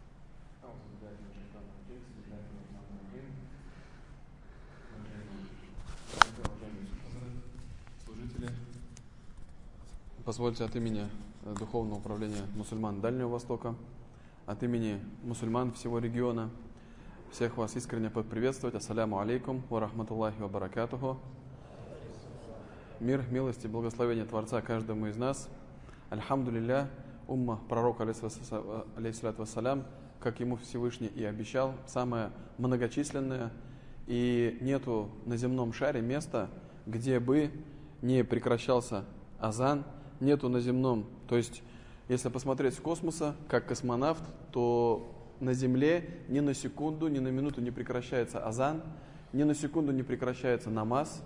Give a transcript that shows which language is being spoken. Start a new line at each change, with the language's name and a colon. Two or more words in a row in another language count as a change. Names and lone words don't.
Russian: Позвольте от имени Духовного управления мусульман Дальнего Востока, от имени мусульман всего региона, всех вас искренне поприветствовать.
Arabic: السلام عليكم ورحمة الله وبركاته.
Russian: Мир, милость и благословение Творца каждому из нас. Альхамдулилля, умма пророка,
Arabic: عليه الصلاة والسلام,
Russian: как ему Всевышний и обещал, самая многочисленная, и нету на земном шаре места, где бы не прекращался азан, нету на земном, то есть, если посмотреть с космоса, как космонавт, то на Земле ни на секунду, ни на минуту не прекращается азан, ни на секунду не прекращается намаз.